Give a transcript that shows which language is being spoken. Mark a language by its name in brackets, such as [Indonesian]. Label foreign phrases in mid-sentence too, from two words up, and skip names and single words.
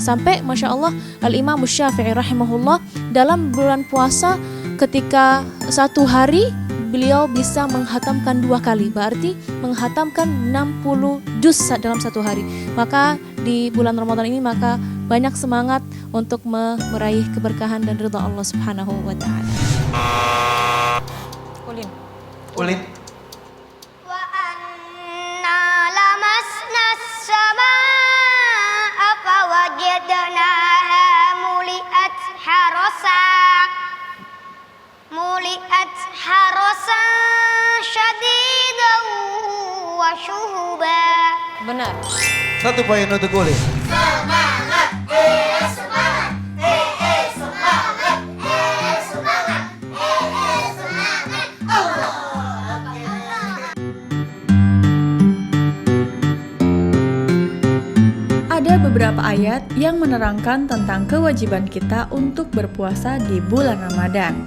[Indonesian] Sampai [Arabic] ما شاء الله [Indonesian] Al-Imam Syafi'i rahimahullah dalam bulan puasa ketika satu hari beliau bisa menghatamkan 2 kali, berarti menghatamkan 60 juz dalam satu hari. Maka di bulan Ramadan ini maka banyak semangat untuk meraih keberkahan dan ridha Allah [Arabic] سبحانه وتعالى. [Indonesian] Ulin. [Arabic] وأنا لمسنا السماء فوجدناها ملئت حرسا شديدا وشهبا. [Indonesian] Benar. 1 poin untuk Ulin. Semangat, semangat, semangat, semangat, semangat. Allah. Ada beberapa ayat yang menerangkan tentang kewajiban kita untuk berpuasa di bulan Ramadan.